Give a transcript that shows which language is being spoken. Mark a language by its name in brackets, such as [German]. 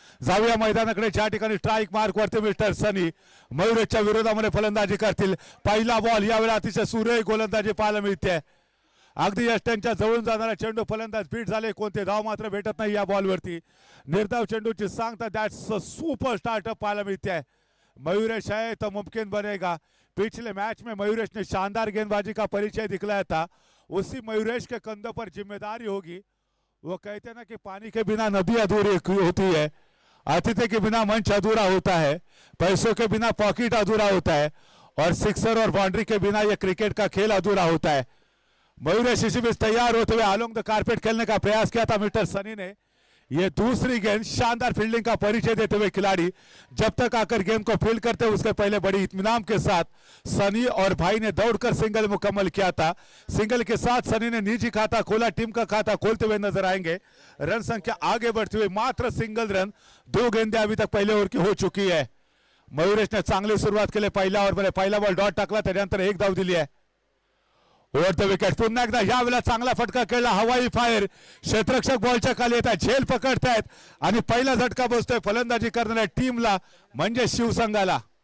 [Marathi] जाऊया मैदानाकडे, ज्या ठिकाणी स्ट्राईक मार्क वरती मिस्टर सनी मयुरेशच्या विरोधामध्ये फलंदाजी करतील. पहिला बॉल यावेळी अतिशय सुरेख गोलंदाजी पाहायला मिळते. अगदी यष्ट्यांच्या जवळून जाणारा चेंडू फलंदाज बीट झाले, कोणते धाव मात्र भेटत नाही या बॉलवरती. निर्धाव चेंडूची सांगता [English] that's super startup [Marathi] पाहायला मिळते. [Hindi] मयूरेश है तो मुमकिन बनेगा. पिछले मैच में मयूरेश ने शानदार गेंदबाजी का परिचय दिखलाया था. उसी मयूरेश के कंधों पर जिम्मेदारी होगी. वो कहते हैं ना कि पानी के बिना नदी अधूरी होती है, अतिथि के बिना मंच अधूरा होता है, पैसों के बिना पॉकेट अधूरा होता है, और सिक्सर और बाउंड्री के बिना ये क्रिकेट का खेल अधूरा होता है. मयूरेश इसी बीच तैयार होते हुए अलोंग द कारपेट खेलने का प्रयास किया था मिस्टर सनी ने. ये दूसरी गेंद, शानदार फील्डिंग का परिचय देते हुए खिलाड़ी जब तक आकर गेंद को फील्ड करते उसके पहले बड़ी इत्मीनान के साथ सनी और भाई ने दौड़कर सिंगल मुकम्मल किया था. सिंगल के साथ सनी ने निजी खाता खोला, टीम का खाता खोलते हुए नजर आएंगे. रन संख्या आगे बढ़ती हुई मात्र सिंगल रन, 2 गेंदें अभी तक पहले ओव्हर की हो चुकी है. [Marathi] मयूरेश ने चांगली सुरुवात केली. पहिल्या ओव्हरमध्ये पहिला बॉल डॉट टाकला, त्यानंतर 1 धाव दिली आहे. Over the wicket. पुन्हा एकदा यावेळेला चांगला फटका खेळला, हवाई फायर. क्षेत्ररक्षक बॉलच्या खाली येत आहेत, झेल पकडतायत आणि पहिला झटका बसतोय फलंदाजी करणाऱ्या टीमला म्हणजे शिवसंघाला.